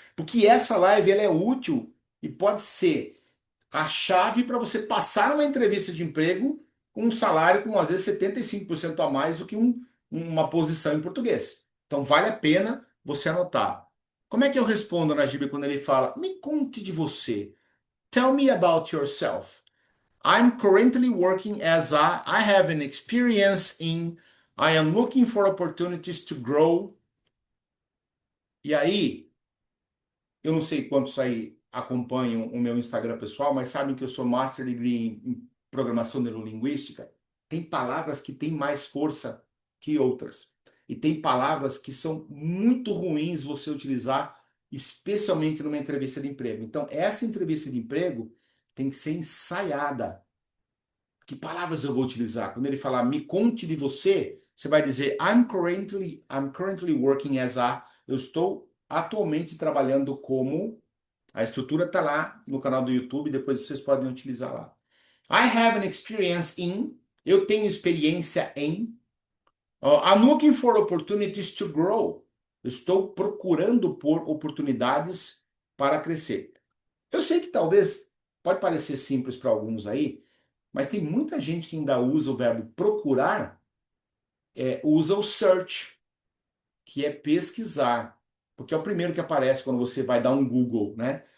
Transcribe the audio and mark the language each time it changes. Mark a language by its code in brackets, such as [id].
[pt] Porque essa live ela é útil e pode ser a chave para você passar uma entrevista de emprego com um salário com às vezes 75% a mais do que uma posição em português. Então vale a pena você anotar. Como é que eu respondo, Najib, quando ele fala, me conte de você? [en] Tell me about yourself. I'm currently working I have an experience in, I am looking for opportunities to grow. [pt] E aí, eu não sei quantos aí acompanham o meu Instagram pessoal, mas sabem que eu sou Master Degree em Programação Neurolinguística. Tem palavras que têm mais força que outras. E tem palavras que são muito ruins você utilizar, especialmente numa entrevista de emprego. Então, essa entrevista de emprego tem que ser ensaiada. Que palavras eu vou utilizar? Quando ele falar me conte de você, você vai dizer [en] I'm currently working as a. [pt] Eu estou atualmente trabalhando como. A estrutura está lá no canal do YouTube, depois vocês podem utilizar lá. [en] I have an experience in. [pt] Eu tenho experiência em. [en] I'm looking for opportunities to grow. [pt] Eu estou procurando por oportunidades para crescer. Eu sei que talvez pode parecer simples para alguns aí, mas tem muita gente que ainda usa o verbo procurar, usa o search, que é pesquisar, porque é o primeiro que aparece quando você vai dar um Google, né?